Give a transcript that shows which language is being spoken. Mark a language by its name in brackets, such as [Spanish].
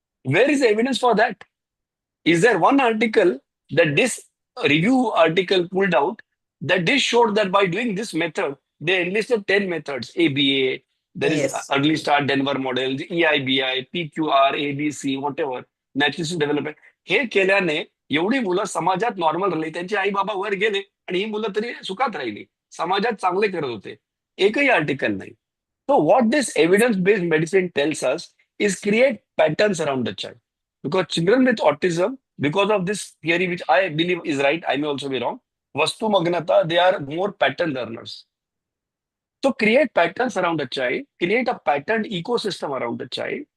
[English] Where is the evidence for that? Is there one article that this review article pulled out that this showed that by doing this method, they enlisted 10 methods, ABA, there is Yes. early start Denver model, EIBI, PQR, ABC, whatever, natural development. [Marathi] हे केल्याने एवढी मुलं समाजात normal राहिली, त्यांचे आई बाबा वर गेले आणि ही मुलं तरी सुखात राहिली, समाजात चांगले करत होते. एकही आर्टिकल नाही. [English] So what this evidence-based medicine tells us is create patterns around the child. Because children with autism, because of this theory, which I believe is right, I may also be wrong, Vastu Magnata, they are more pattern learners. So create patterns around the child, create a patterned ecosystem around the child.